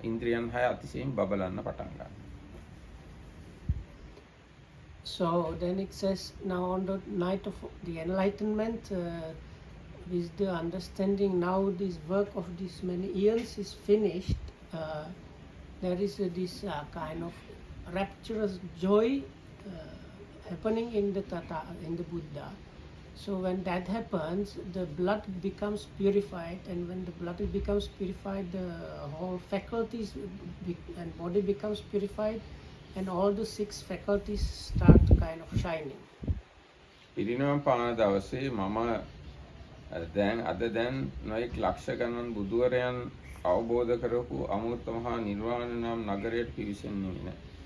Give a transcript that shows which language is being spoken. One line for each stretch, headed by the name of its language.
Sinhala: ඉන්ද්‍රියන් 6 අතිශයින් බබලන්න පටන් ගන්නවා.
English: So then it says, now on the night of the enlightenment, with the understanding now this work of these many years is finished, there is this kind of rapturous joy happening in the Buddha. So when that happens, the blood becomes purified, and when the blood becomes purified, the whole faculties and body becomes purified, and all the 6 faculties start kind of shining.
Sinhala: පිරිනිවන් පාන දවසේ මම දැන් නොයෙක් ලක්ෂ ගණන් බුදුවරයන් අවබෝධ කරපු අමෘත මහා නිර්වාණ නම් නගරයට පිවිසෙන්නේ නැහැ.